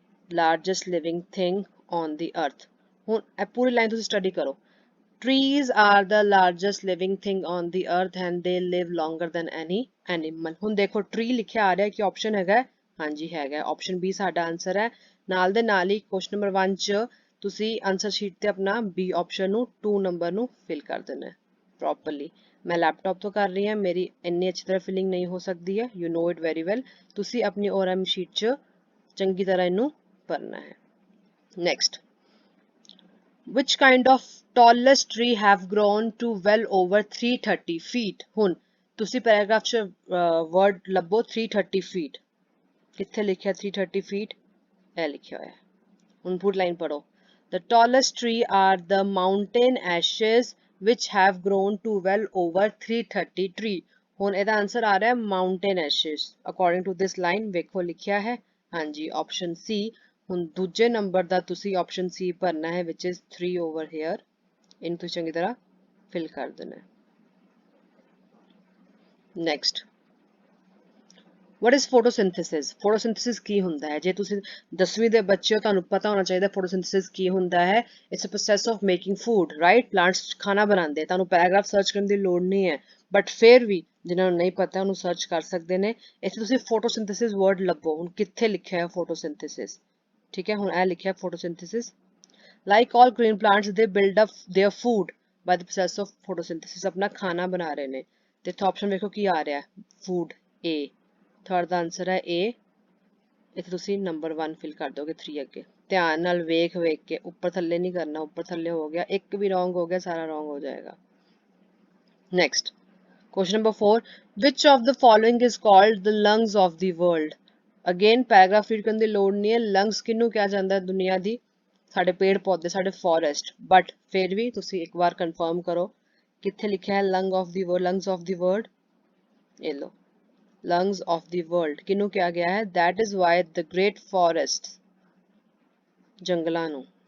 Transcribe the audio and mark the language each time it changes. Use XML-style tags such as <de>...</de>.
<en>largest living thing on the earth</en> <pa>ਹੁਣ ਇਹ ਪੂਰੀ line ਤੁਸੀਂ ਸਟੱਡੀ ਕਰੋ</pa> <en>Trees are the largest living thing on the earth and they live longer than any animal</en> <pa>ਹੁਣ ਦੇਖੋ tree ਲਿਖਿਆ ਆ ਰਿਹਾ ਕਿ ਆਪਸ਼ਨ ਹੈਗਾ ਹਾਂਜੀ ਹੈਗਾ ਆਪਸ਼ਨ B ਸਾਡਾ ਆਨਸਰ ਹੈ ਨਾਲ ਦੇ ਨਾਲ ਹੀ ਕੁਐਸਚਨ ਨੰਬਰ 1 ਚ ਤੁਸੀਂ ਆਨਸਰ ਸ਼ੀਟ ਤੇ ਆਪਣਾ B ਆਪਸ਼ਨ ਨੂੰ 2 ਨੰਬਰ ਨੂੰ ਫਿਲ ਕਰ ਦੇਣਾ ਹੈ ਪ੍ਰੋਪਰਲੀ ਮੈਂ ਲੈਪਟਾਪ ਤੋਂ ਕਰ ਰਹੀ ਹਾਂ ਮੇਰੀ ਇੰਨੀ ਅੱਛੀ ਤਰ੍ਹਾਂ ਫਿਲਿੰਗ ਨਹੀਂ ਹੋ ਸਕਦੀ ਹੈ</pa> <en>you know it very well</en> <pa>ਤੁਸੀਂ ਆਪਣੀ ORM ਸ਼ੀਟ 'ਚ ਚੰਗੀ ਤਰ੍ਹਾਂ ਇਹਨੂੰ ਭਰਨਾ ਹੈ।</pa> <en>Next Which kind of tallest tree have grown to well over 330 feet?</en> <pa>ਹੁਣ ਤੁਸੀਂ ਪੈਰਾਗ੍ਰਾਫ 'ਚ ਵਰਡ ਲੱਭੋ 330 feet ਕਿੱਥੇ ਲਿਖਿਆ 330 feet ਇਹ ਲਿਖਿਆ ਹੋਇਆ ਹੁਣ ਪੂਰੀ ਲਾਈਨ ਪੜੋ</pa> <en>The tallest tree are the mountain ashes which have grown to well over 330 tree</en> <pa>ਹੁਣ ਇਹਦਾ ਆਨਸਰ ਆ ਰਿਹਾ mountain ashes</pa> <en>according to this line</en> <pa>ਵੇਖੋ ਲਿਖਿਆ ਹੈ ਹਾਂਜੀ ਆਪਸ਼ਨ C ਹੁਣ ਦੂਜੇ ਨੰਬਰ ਦਾ ਤੁਸੀਂ ਆਪਸ਼ਨ C ਭਰਨਾ ਹੈ</pa> <en>which is 3 over here</en> <pa>ਇਹਨੂੰ ਤੁਸੀਂ ਚੰਗੀ ਤਰ੍ਹਾਂ ਫਿਲ ਕਰ ਦੇਣਾ ਹੈ।</pa> <en>Next What is photosynthesis?</en> <pa>Photosynthesis ਕੀ ਹੁੰਦਾ ਹੈ ਜੇ ਤੁਸੀਂ 10ਵੀਂ ਦੇ ਬੱਚੇ ਹੋ ਤੁਹਾਨੂੰ ਪਤਾ ਹੋਣਾ ਚਾਹੀਦਾ photosynthesis ਕੀ ਹੁੰਦਾ ਹੈ</pa> <en>It's a process of making food, right?</en> <pa>Plants ਖਾਣਾ ਬਣਾਉਂਦੇ ਤੁਹਾਨੂੰ ਪੈਰਾਗ੍ਰਾਫ ਸਰਚ ਕਰਨ ਦੀ ਲੋੜ ਨਹੀਂ ਹੈ ਬਟ ਫਿਰ ਵੀ ਜਿਨ੍ਹਾਂ ਨੂੰ ਨਹੀਂ ਪਤਾ ਉਹਨੂੰ ਸਰਚ ਕਰ ਸਕਦੇ ਨੇ ਇੱਥੇ ਤੁਸੀਂ photosynthesis ਵਰਡ ਲੱਭੋ ਹੁਣ ਕਿੱਥੇ ਲਿਖਿਆ ਹੈ photosynthesis ਠੀਕ ਹੈ ਹੁਣ ਇਹ ਲਿਖਿਆ photosynthesis</pa> <en>Like all green plants they build up their food by the process of photosynthesis</en> <pa>ਆਪਣਾ ਖਾਣਾ ਬਣਾ ਰਹੇ ਨੇ ਤੇ ਇੱਥੇ ਆਪਸ਼ਨ ਵੇਖੋ ਕੀ ਆ ਰਿਹਾ food A third ਦਾ answer ਹੈ A ਇੱਥੇ ਤੁਸੀਂ ਨੰਬਰ 1 ਫਿਲ ਕਰ ਦੋਗੇ 3 ਅੱਗੇ ਧਿਆਨ ਨਾਲ ਵੇਖ ਕੇ ਉੱਪਰ ਥੱਲੇ ਨਹੀਂ ਕਰਨਾ ਉੱਪਰ ਥੱਲੇ ਹੋ ਗਿਆ ਇੱਕ ਵੀ ਰੋਂਗ ਹੋ ਗਿਆ ਸਾਰਾ ਰੋਂਗ ਹੋ ਜਾਏਗਾ।</pa> <en>Next Question number 4 Which of the following is called the lungs of the world?</en> <pa>Again paragraph read ਕਰਨ ਦੀ ਲੋੜ ਨਹੀਂ ਹੈ ਲੰਗਸ ਕਿਹਨੂੰ ਕਿਹਾ ਜਾਂਦਾ ਹੈ ਦੁਨੀਆ ਦੀ ਸਾਡੇ ਪੇੜ ਪੌਦੇ ਸਾਡੇ ਫੋਰੈਸਟ ਬਟ ਫਿਰ ਵੀ ਤੁਸੀਂ ਇੱਕ ਵਾਰ ਕਨਫਰਮ ਕਰੋ ਕਿੱਥੇ ਲਿਖਿਆ ਹੈ</pa> <en>lungs of the world</en> <pa>ਇਹ ਲੋ</pa> <en>lungs of the world</en> <pa>ਕਿਹਨੂੰ ਕਿਹਾ ਗਿਆ ਹੈ</pa> <en>that is why the great forests</en> <pa>ਜੰਗਲਾਂ ਨੂੰ</pa>